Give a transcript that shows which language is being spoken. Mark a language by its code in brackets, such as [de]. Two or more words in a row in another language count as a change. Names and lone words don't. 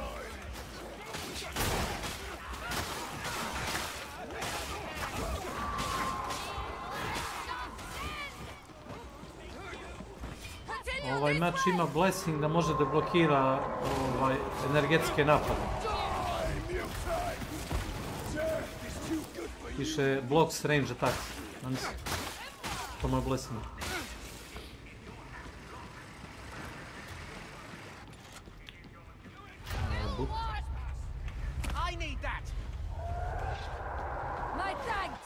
[sr] Ovaj mač ima blessing da može da blokira energetske napade. [en] Piše blocks range attacks. [sr] To mu je blessing. [en] I need that! My thanks!